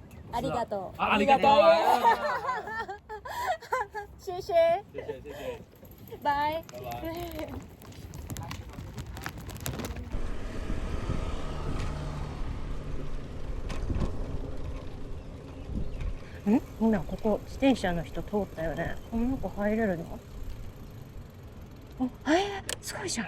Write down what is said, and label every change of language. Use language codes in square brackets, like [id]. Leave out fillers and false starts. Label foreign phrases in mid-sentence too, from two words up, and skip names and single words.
[ja] ありがとう。 [zh] 啊，你个头啊！谢谢。谢谢谢谢， [ja] バイ。 [zh] 拜拜。 [ja] 今ここ自転車の人通ったよね。この中入れるの？すごいじゃん。